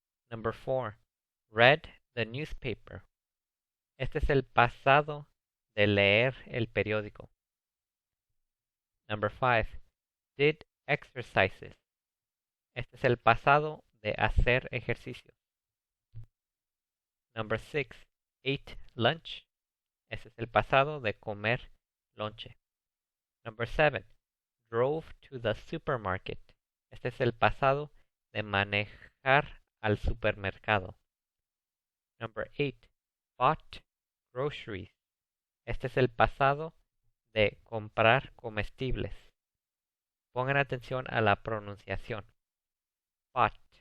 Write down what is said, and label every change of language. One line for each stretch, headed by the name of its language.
English: Number 4. Read the newspaper.
Spanish: Este es el pasado de leer el periódico.
English: Number 5. Did exercises.
Spanish: Este es el pasado de hacer ejercicio.
English: Number 6. Ate lunch.
Spanish: Este es el pasado de comer lonche.
English: Number 7. Drove to the supermarket.
Spanish: Este es el pasado de manejar al supermercado.
English: Number 8. Bought groceries.
Spanish: Este es el pasado de comprar comestibles. Pongan atención a la pronunciación. Bought.